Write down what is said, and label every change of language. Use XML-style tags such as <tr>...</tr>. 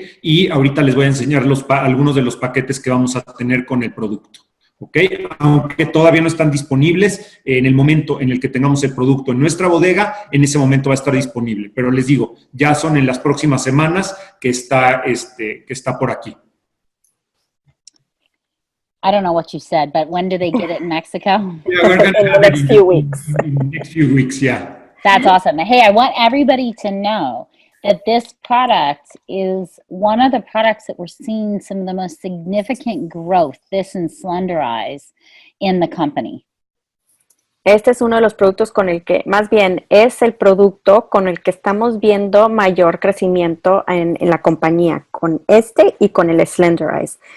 <es>Y ahorita les voy a enseñar algunos de los paquetes que vamos a tener con el producto, ¿ok? Aunque todavía no están disponibles, en el momento en el que tengamos el producto en nuestra bodega, en ese momento va a estar disponible. Pero les digo, ya son en las próximas semanas que está por aquí.</es> <en>I don't know what you said, but when do they get it in Mexico? Yeah, we're going to have it in the next few weeks, yeah. That's awesome. Hey, I want everybody to know that this product is one of the products that we're seeing some of the most significant growth, this and Slender Eyes, in the company.</en> <es>Este es uno de los productos con el que, más bien, es el producto con el que estamos viendo mayor crecimiento en la compañía, con este y con el Slender Eyes.</es>